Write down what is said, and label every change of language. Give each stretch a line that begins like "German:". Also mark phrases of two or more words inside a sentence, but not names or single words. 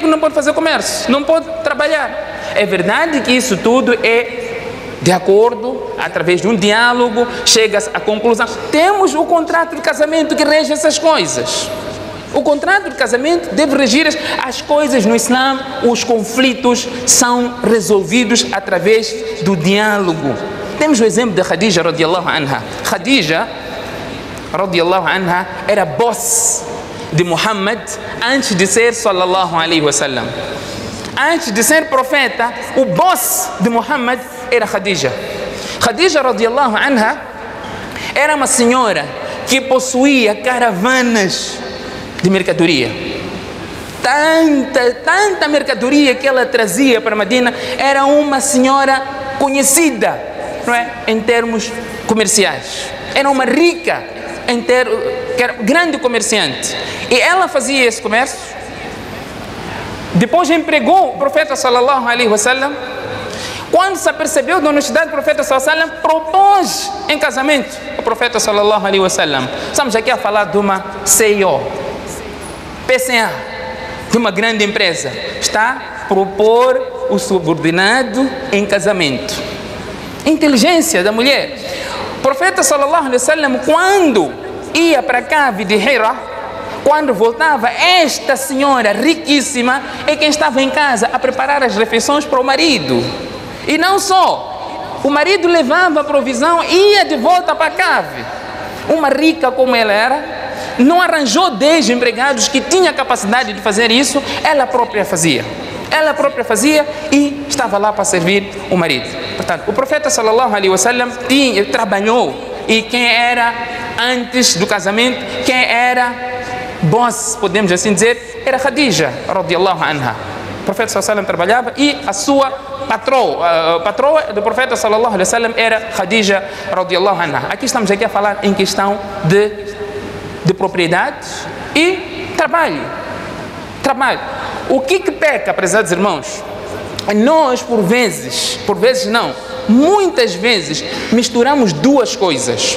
Portuguese: Porque não pode fazer comércio, não pode trabalhar. É verdade que isso tudo é de acordo, através de um diálogo, chega-se à conclusão. Temos o contrato de casamento que rege essas coisas. O contrato de casamento deve regir as coisas no Islã. Os conflitos são resolvidos através do diálogo. Temos o exemplo de Khadija
Arabic: رضي الله عنها.
Portuguese: Khadija
Arabic: رضي الله عنها
Portuguese: era boss de Muhammad antes de ser
Arabic: صلى الله عليه وسلم.
Portuguese: Antes de ser profeta, o boss de Muhammad era Khadija. Khadija
Arabic: رضي الله عنها
Portuguese: era uma senhora que possuía caravanas de mercadoria. Tanta mercadoria que ela trazia para Medina. Era uma senhora conhecida, não é? Em termos comerciais. Era uma rica, que era grande comerciante. E ela fazia esse comércio. Depois empregou o profeta
Arabic: صلى الله عليه وسلم.
Portuguese: Quando se apercebeu da honestidade do profeta
Arabic: صلى الله عليه وسلم,
Portuguese: propôs em casamento o profeta
Arabic: صلى الله عليه وسلم.
Portuguese: Estamos aqui a falar de uma CEO, PCA, de uma grande empresa. Está a propor o subordinado em casamento. Inteligência da mulher. O profeta
Arabic: صلى الله عليه وسلم,
Portuguese: quando ia para a cave de Hira, quando voltava, esta senhora riquíssima é quem estava em casa a preparar as refeições para o marido. E não só, o marido levava a provisão e ia de volta para a cave. Uma rica como ela era, não arranjou 10 empregados que tinham capacidade de fazer isso, ela própria fazia. Ela própria fazia e estava lá para servir o marido. Portanto, o profeta
Arabic: صلى الله عليه وسلم
Portuguese: trabalhou, e quem era antes do casamento, quem era boss, podemos assim dizer, era Khadija
Arabic: رضي الله عنها.
Portuguese: O profeta
Arabic: صلى الله عليه وسلم
Portuguese: trabalhava e a sua patroa do profeta
Arabic: صلى الله عليه وسلم
Portuguese: era Khadija
Arabic: رضي الله عنها.
Portuguese: Aqui estamos a falar em questão de propriedade e trabalho. O que peca, prezados irmãos? Nós, por vezes não, muitas vezes misturamos duas coisas.